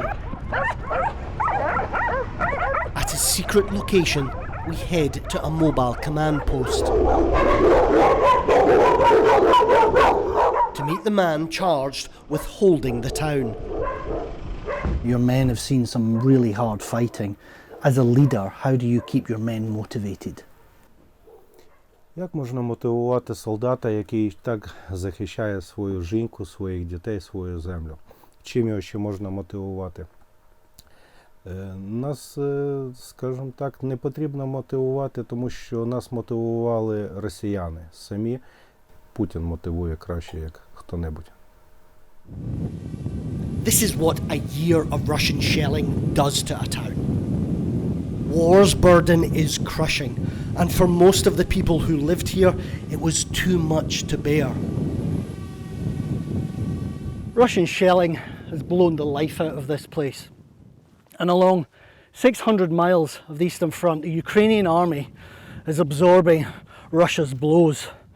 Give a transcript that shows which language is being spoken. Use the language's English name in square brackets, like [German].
[English] At a secret location, we head to a mobile command post to meet the man charged with holding the town. Your men have seen some really hard fighting. As a leader, how do you keep your men motivated? [Ukrainian] Як можна мотивувати солдата, який так захищає свою жінку, своїх дітей, свою землю? Чим його ще можна мотивувати? Нас, скажімо так, не потрібно мотивувати, тому що нас мотивували росіяни самі. Путін мотивує краще, як хто-небудь. [English] This is what a year of Russian shelling does to a town. War's burden is crushing, and for most of the people who lived here, it was too much to bear. Russian shelling has blown the life out of this place. And along 600 miles of the Eastern Front, the Ukrainian army is absorbing Russia's blows.